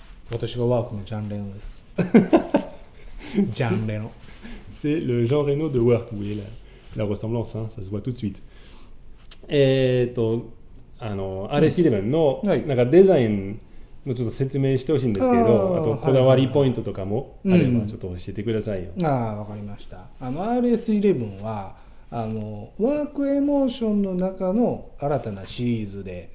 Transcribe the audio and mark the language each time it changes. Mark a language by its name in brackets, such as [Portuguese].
[Japanese] 私がワークのジャン・レノです。ジャン・レノ。 [French] C'est le Jean Reno de Work, vous voyez la ressemblance, hein, ça se voit tout de suite. [Japanese] RS11 のなんかデザインもうちょっと説明してほしいんですけど、あーあとこだわりポイントとかもあれうんばちょっと教えてくださいよ。わかりました。 RS11 はワークエモーションの中の新たなシリーズで